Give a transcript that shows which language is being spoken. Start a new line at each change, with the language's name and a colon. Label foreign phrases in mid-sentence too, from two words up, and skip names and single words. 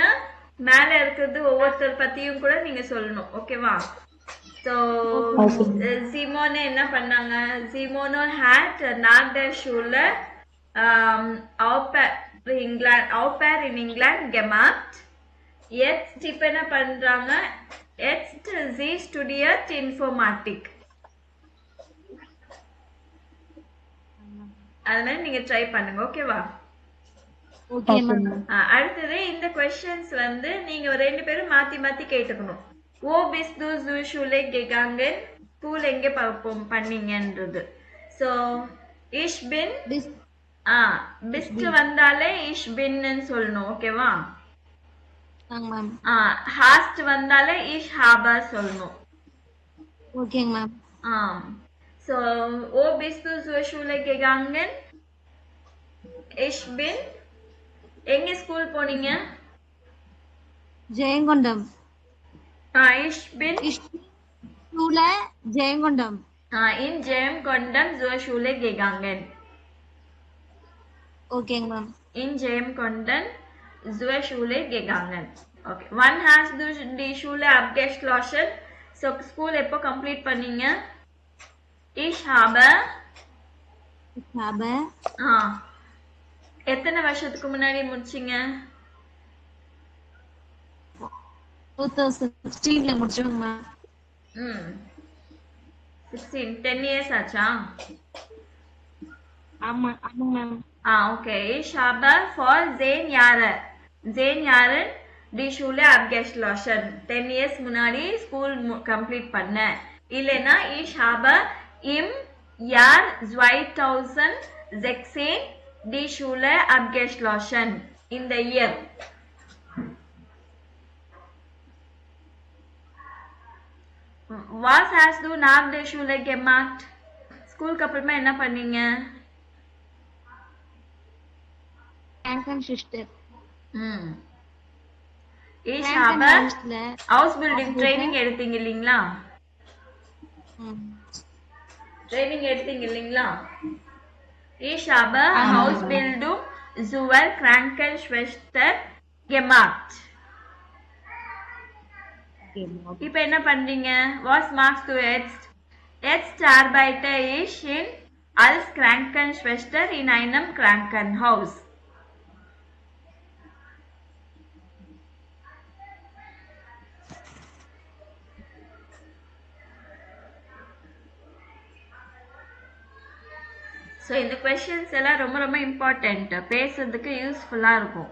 Tamil: மேல இருக்கிறது ஒவ்வொருத்தர் பத்தியும் கூட நீங்க சொல்லணும்.
German: ஓகேவா?
Tamil: ஸோ சிமோனே என்ன பண்ணாங்க,
German: சிமோனோ hat nach der Schule au pair in England gemacht.
Tamil: Jetzt இப்ப என்ன பண்றாங்க,
German: jetzt sie studiert Informatik.
Tamil: அது மாதிரி நீங்க ட்ரை பண்ணுங்க. ஓகேவா? அடுத்தது இந்த क्वेश्चंस வந்து நீங்க ரெண்டு பேரும் மாத்தி மாத்தி கேட்டுக்கணும்.
German: wo bist du zur Schule gegangen,
Tamil: ஸ்கூல் எங்க பண்ணீங்கன்றது. சோ
German: ich bin bist
Tamil: வந்தாலே
German: ich bin
Tamil: ன்னு சொல்லணும். ஓகேவா?
German: hast வந்தாலே ich habe சொல்லணும்.
Tamil: ஓகேங்க மேம்.
German: So, wo bist du zur Schule gegangen? Ich bin.
Tamil: எங்க ஸ்கூல் போனீங்க? ஜெயங்கொண்டம்.
German: Ich bin. Schule Jayangondam. In Jayangondam zur Schule gegangen.
Tamil: ஓகேங்க மேம்.
German: In Jem konnten zur Schule gegangen.
English: Okay.
German: Wann hast du die Schule abgeschlossen?
Tamil: So, school எப்போ complete பண்ணீங்க?
German: Ich habe
Tamil: ஆ எத்தனை வருஷத்துக்கு முன்னாடி முடிச்சீங்க? 2016ல முடிச்சோங்க மேம். ம் 16 10 years ஆச்சா? ஆமாங்க மேம்.
English: Okay.
German: Ich habe vor 10 Jahren die Schule abgeschlossen.
Tamil: 10 years முன்னாடி
English: school complete
Tamil: பண்ணேன். இல்லைன்னா
German: ich habe im Jahr 2016 die Schule abgeschlossen.
English: In the year.
German: Was hast du nach der Schule gemacht?
Tamil: ஸ்கூலுக்கு அப்புறமா என்ன பண்ணீங்க?
German: Krankenschwester. Ich habe Ausbildung Training
Tamil: எடுத்தீங்க இல்லீங்களா? Training எடுத்தீங்க இல்லீங்களா?
German: Ich habe Ausbildung zur Krankenschwester gemacht.
Tamil: இப்போ என்ன பண்றீங்க?
German: Was machst du jetzt? Jetzt arbeite ich als Krankenschwester in einem Krankenhaus.
Tamil: ஸோ இந்த கொஸ்டின்ஸ் எல்லாம் ரொம்ப ரொம்ப இம்பார்ட்டன்ட், பேசுறதுக்கு யூஸ்ஃபுல்லா இருக்கும்.